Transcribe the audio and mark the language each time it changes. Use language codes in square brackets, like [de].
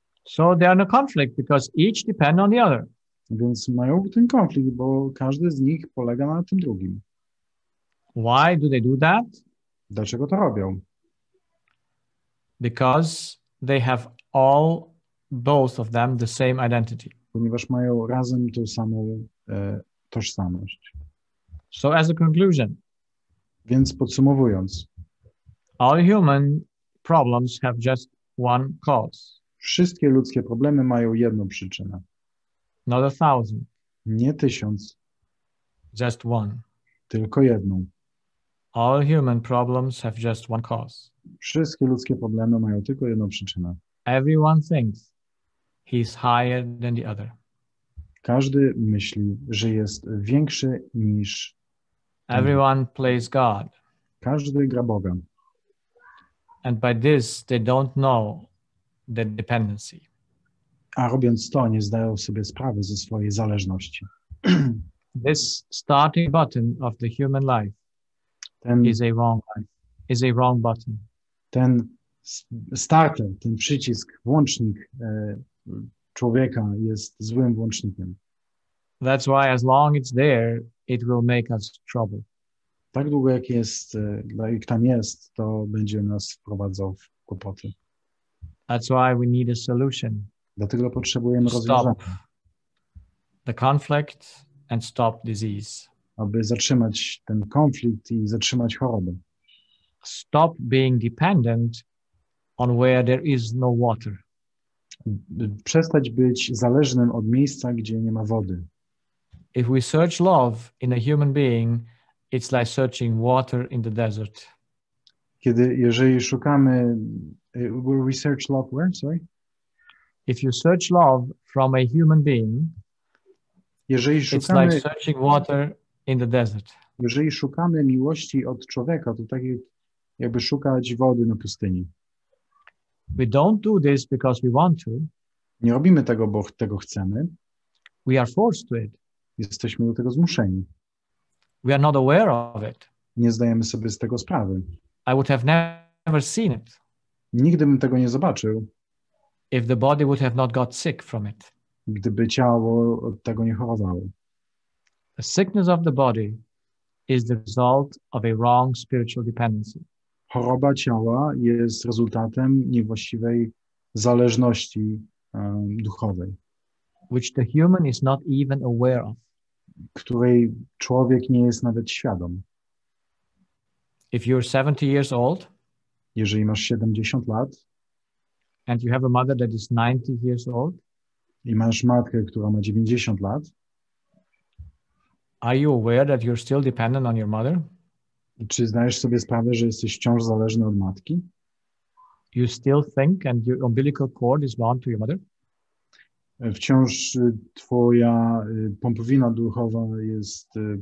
[en] So they are in a conflict because each depend on the other. [pl] Więc mają ten konflikt, bo każdy z nich polega na tym drugim. [en] Why do they do that? [pl] Dlaczego to robią? [en] Because they have both of them, the same identity. [pl] Ponieważ mają razem tą samą tożsamość. [en] So as a conclusion, [pl] więc podsumowując, [en] all human problems have just one cause. [pl] Wszystkie ludzkie problemy mają jedną przyczynę. [en] Not 1,000. [pl] Nie 1000. [en] Just one. [pl] Tylko jedną. [en] All human problems have just one cause. [pl] Wszystkie ludzkie problemy mają tylko jedną przyczynę. [en] Everyone thinks he's higher than the other. [pl] Każdy myśli, że jest większy niż [en] Everyone plays God. [pl] Każdy gra Boga. [en] And by this they don't know the dependency. [pl] A robiąc to, nie zdają sobie sprawy ze swojej zależności. [en] This starting button of the human life is a wrong button. [pl] Ten starter, ten przycisk, włącznik człowieka jest złym włącznikiem. [en] That's why as long it's there, it will make us trouble. [pl] Tak długo jak tam jest, to będzie nas wprowadzał w kłopoty. [en] That's why we need a solution. [pl] Dlatego potrzebujemy rozwiązania. [en] Stop the conflict and stop disease. [pl] Aby zatrzymać ten konflikt i zatrzymać chorobę. [en] stop being dependent on where there is no water. [pl] Przestać być zależnym od miejsca, gdzie nie ma wody. [en] If we search love in a human being, it's like searching water in the desert. [pl] Jeżeli szukamy, [en] we search love where? Sorry? If you search love from a human being, [pl] Jeżeli [en] it's [pl] szukamy, [en] like searching water in the desert. [pl] jeżeli szukamy miłości od człowieka, to tak jakby szukać wody na pustyni. [en] We don't do this because we want to. [pl] Nie robimy tego, bo tego chcemy. [en] We are forced to it. [pl] Jesteśmy do tego zmuszeni. [en] We are not aware of it. [pl] Nie zdajemy sobie z tego sprawy. [en] I would have never seen it [pl] Nigdy bym tego nie zobaczył, [en] if the body would have not got sick from it. [pl] gdyby ciało od tego nie chorowało. [en] The sickness of the body is the result of a wrong spiritual dependency. [pl] Choroba ciała jest rezultatem niewłaściwej zależności duchowej, [en] which the human is not even aware of. [pl] której człowiek nie jest nawet świadom. [en] If you're 70 years old [pl] Jeżeli masz 70 lat [en] and you have a mother that is 90 years old, [pl] i masz matkę, która ma 90 lat, [en] are you aware that you're still dependent on your mother? [pl] czy zdajesz sobie sprawę, że jesteś wciąż zależny od matki? [en] You still think and your umbilical cord is bound to your mother? [pl] Wciąż twoja pompowina duchowa jest...